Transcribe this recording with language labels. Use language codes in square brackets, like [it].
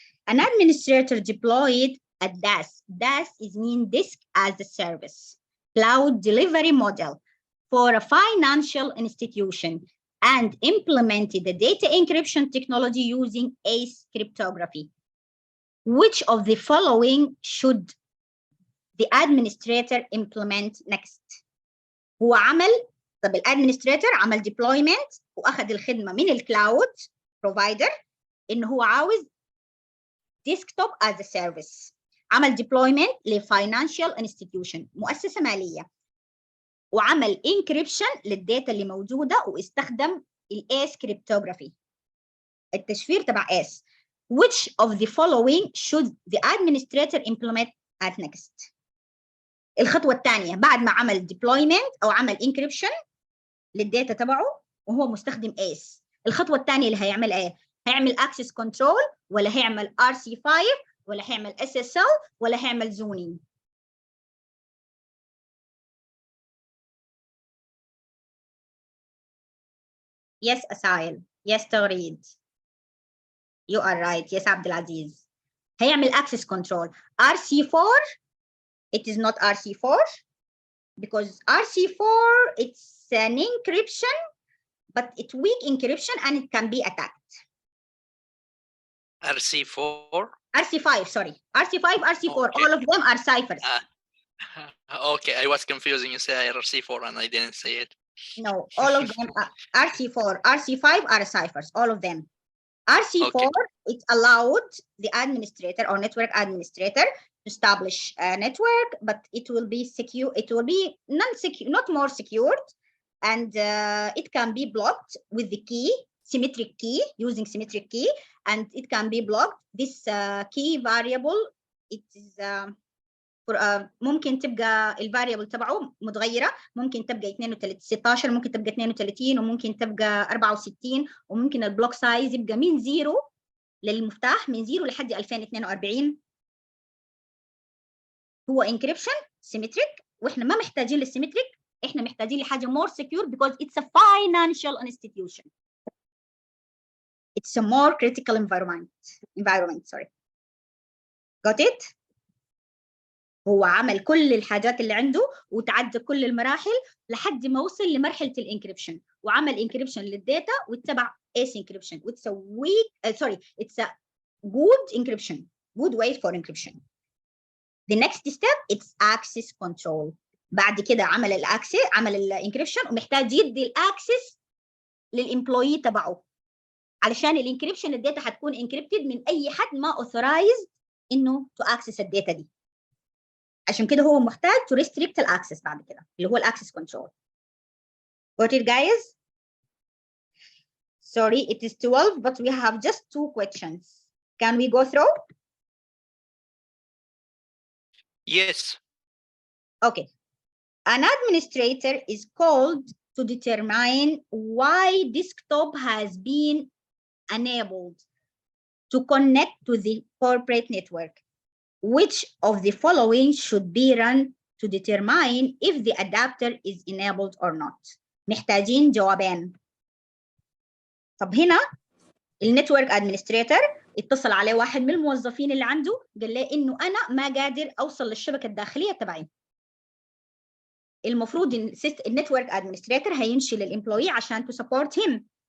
[en] An administrator deployed a DAS. DAS is mean disk as a service, cloud delivery model for a financial institution and implemented the data encryption technology using ACE cryptography. Which of the following should the administrator implement next? [ar] هو عمل طب الادمنستريتور عمل deployment واخذ الخدمه من الكلاود بروفايدر ان هو عاوز ديسكتوب [en] as a service، [ar] عمل deployment لفاينانشال انستتيوشن مؤسسه ماليه، وعمل encryption للداتا اللي موجوده واستخدم الايس كريبتوغرافي التشفير تبع ايس. [en] Which of the following should the administrator implement at next؟ [ar] الخطوه الثانيه بعد ما عمل deployment او عمل encryption للداتا تبعه وهو مستخدم ACE، الخطوه الثانيه اللي هيعملها ايه؟ هيعمل access control ولا هيعمل RC5 ولا هيعمل SSL ولا هيعمل zoning؟ Yes أسايل. [en] Yes Taghreed. You are right. Yes Abdul Aziz. هيعمل access control. RC4 it is not RC4 because RC4 it's an encryption but it's weak encryption and it can be attacked. RC4? RC5, sorry. RC5, RC4, Okay. all of them are ciphers. Okay, I was confusing. You say RC4 and I didn't say it. No, all of them are RC4, RC5 are ciphers, all of them. RC4, Okay. it allowed the administrator or network administrator to establish a network, but it will be secure, it will be non-secure, not more secured, and it can be blocked with the key, symmetric key, using symmetric key, and it can be blocked. This key variable, it is [ar] ممكن تبقى الفاريبل تبعه متغيره، ممكن تبقى 32 16 ممكن تبقى 32 وممكن تبقى 64 وممكن البلوك سايز يبقى من 0 للمفتاح من 0 لحد 2042. هو انكريبشن سيمتريك واحنا ما محتاجين للسيمتريك، احنا محتاجين لحاجه [en] more secure because it's a financial institution. It's a more critical environment. Sorry. Got it? [ar] هو عمل كل الحاجات اللي عنده وتعدى كل المراحل لحد ما وصل لمرحله الانكريبشن وعمل انكريبشن للداتا واتبع ايس انكريبشن. [en] It's a weak it's a good encryption, good way for encryption. The next step it's access control. [ar] بعد كده عمل الاكسس، عمل الانكريبشن ومحتاج يدي الاكسس للامبلويي تبعه علشان الانكريبشن الداتا هتكون انكريبتد من اي حد ما اوثرايزد انه تو اكسس الداتا دي. عشان كده هو محتاج [en] to restrict [ar] الاكسس بعد كده اللي هو الاكسس كنترول. [en] Got it guys? Sorry it is 12 but we have just 2 questions. Can we go through? Yes. Okay. An administrator is called to determine why desktop has been enabled to connect to the corporate network. Which of the following should be run to determine if the adapter is enabled or not? [ar] محتاجين جوابين. طب هنا النتورك ادمنستريتور اتصل عليه واحد من الموظفين اللي عنده قال له انه انا ما قادر اوصل للشبكه الداخليه تبعي. المفروض ان النتورك ادمنستريتور هيمشي للامبلوي عشان تو سبورت هيم.